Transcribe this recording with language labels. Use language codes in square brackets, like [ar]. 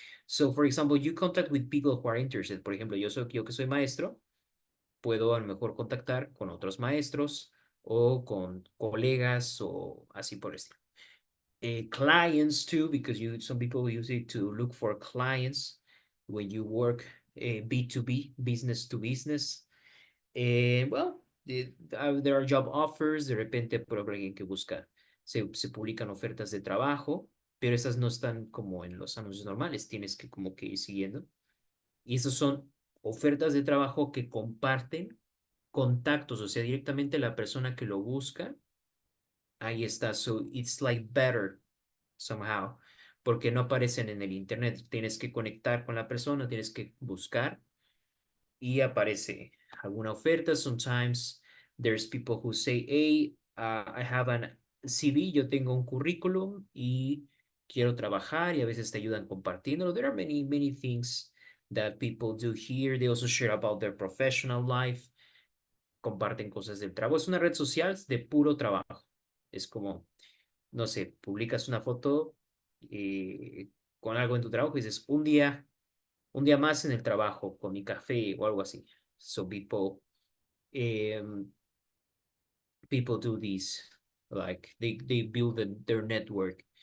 [en] So, for example, you contact with people who are interested. [es] Por ejemplo, yo que soy maestro, puedo a lo mejor contactar con otros maestros o con colegas o así por el estilo. [en] Clients too, because some people use it to look for clients when you work B2B, business to business. Well, there are job offers, [es] de repente por alguien que busca, se publican ofertas de trabajo, pero esas no están como en los anuncios normales, tienes que como que ir siguiendo. Y esas son ofertas de trabajo que comparten contactos, o sea, directamente la persona que lo busca, ahí está. [en] So it's like better somehow, [es] porque no aparecen en el internet. Tienes que conectar con la persona, tienes que buscar y aparece alguna oferta. [en] Sometimes there's people who say, hey, I have an CV, [es] yo tengo un currículum y quiero trabajar, y a veces te ayudan compartiéndolo. [en] There are many things that people do here. They also share about their professional life, [es] comparten cosas del trabajo. Es una red social de puro trabajo. Es como, no sé, publicas una foto con algo en tu trabajo y dices, un día más en el trabajo con mi café o algo así. [en] So people do this, like they build their network.